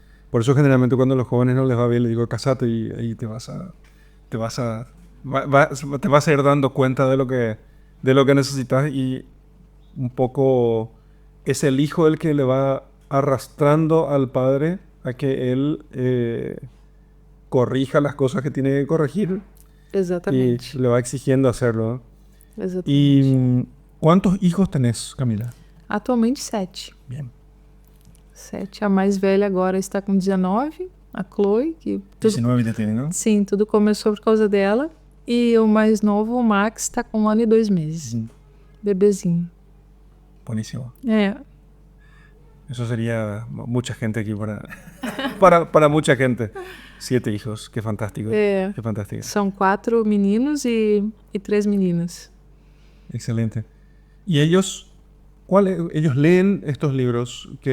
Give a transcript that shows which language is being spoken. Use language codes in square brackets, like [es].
[es] Por eso generalmente cuando a los jóvenes no les va bien, les digo, casate y ahí te vas a ir dando cuenta de lo que necesitas, y un poco es el hijo el que le va arrastrando al padre a que él corrija las cosas que tiene que corregir. [pt] Exatamente. [es] Y le va exigiendo hacerlo, ¿no? [pt] Exatamente. [es] ¿Y cuántos hijos tenés, Camila? [pt] Atualmente 7. [es] Bien. [pt] 7. A mais velha agora está com 19, a Chloe, que [es] 19 ya tiene, ¿no? [pt] sim, tudo começou por causa dela. E o mais novo, o Max, está com 1 ano e 2 meses. Bebezinho. [es] Buenísimo. [pt] É. [es] Eso sería mucha gente aquí para mucha gente. 7 hijos, qué fantástico. [pt] É. [es] Qué fantástico. [pt] São 4 meninos e 3 meninas. [es] Excelente. ¿Y ellos leen estos libros?